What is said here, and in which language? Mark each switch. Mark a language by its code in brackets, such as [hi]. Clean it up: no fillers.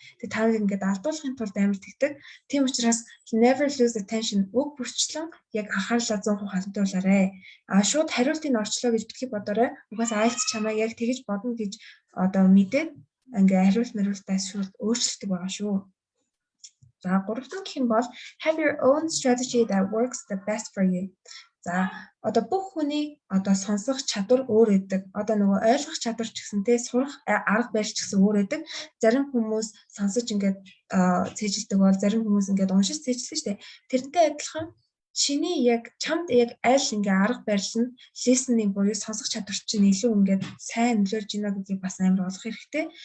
[mn] Тэгээ та нарыг ингээд алдуулахын тулд амар тэгдэг. Тийм учраас [en] never lose attention [mn] үг бүрчлэн яг анхаарлаа 100% хандуулаарай. Шууд хариултыг орчлоо гэж битгий бодоорой. Угаасаа IELTS чамайг яг тэгэж бодно гэж одоо мэдээд ингээ хариултаас шууд өөрчлөлтөг байгаа шүү. За гурав дахь гэх юм бол [en] have your own strategy that works the best for you. [mn] За одоо бүх хүний одоо сонсох чадвар өөр байдаг. Одоо нөгөө ойлгох чадвар ч гэсэн те сурах арга барил ч гэсэн өөр байдаг. Зарим хүмүүс сонсож ингээд цээжилдэг бол зарим хүмүүс ингээд уншиж цээжилдэг шүү дээ. Тэрнтэй адилхан чиний яг чамд яг аль ингээ арга барил нь listening буюу сонсох чадвар чинь илүү ингээд сайн нөлөөлж байна гэдгийг бас амар олох хэрэгтэй.